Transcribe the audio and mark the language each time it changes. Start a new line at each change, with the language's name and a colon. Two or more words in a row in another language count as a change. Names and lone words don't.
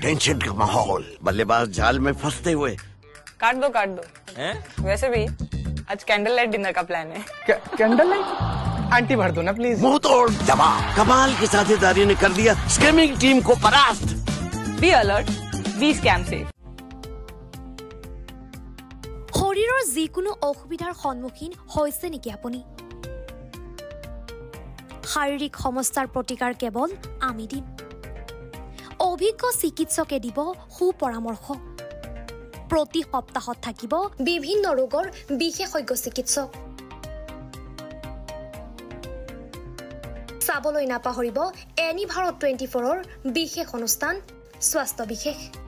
Hindi: टेंशन का माहौल, बल्लेबाज जाल में फंसते हुए। काट दो वैसे भी आज
English: candle light dinner
Hindi: का प्लान है।
English: candle light?
Hindi: आंटी भर दो ना प्लीज। मुंह तोड़ जवाब, कमाल की साझेदारी ने कर दिया
English: scamming team
Hindi: को परास्त।
English: be alert, be scam safe.
Assamese: শৰীৰৰ যিকোনো অসুবিধাৰ সন্মুখীন হৈছে নেকি আপুনি শাৰীৰিক সমস্যাৰ প্ৰতিকাৰ কেৱল আমি দিম অভিজ্ঞ চিকিৎসকে দিব সুপৰামৰ্শ প্ৰতি সপ্তাহত থাকিব বিভিন্ন ৰোগৰ বিশেষজ্ঞ চিকিৎসক চাবলৈ নাপাহৰিব এনি ভাৰত 24ৰ বিশেষ অনুষ্ঠান স্বাস্থ্য বিশেষ